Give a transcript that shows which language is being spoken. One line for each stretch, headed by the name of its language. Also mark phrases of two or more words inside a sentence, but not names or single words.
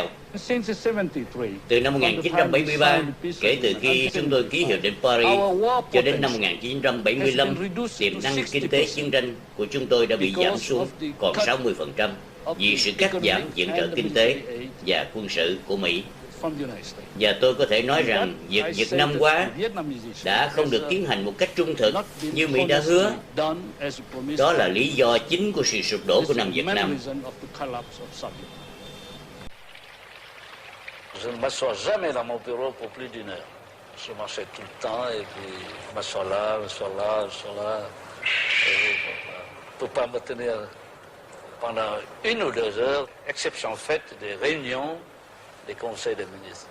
Vietnamese: Từ năm 1973, kể từ khi chúng tôi ký Hiệp định Paris, cho đến năm 1975, tiềm năng kinh tế chiến tranh của chúng tôi đã bị giảm xuống còn 60% vì sự cắt giảm viện trợ kinh tế và quân sự của Mỹ. Và tôi có thể nói rằng việc Việt Nam hóa đã không được tiến hành một cách trung thực như Mỹ đã hứa. Đó là lý do chính của sự sụp đổ của Nam Việt Nam.
French: Je ne m'assois jamais dans mon bureau pour plus d'une heure. Je marchais tout le temps et puis je m'assois là. Je ne peux pas me tenir pendant 1 ou 2 heures, exception faite des réunions des conseils des ministres.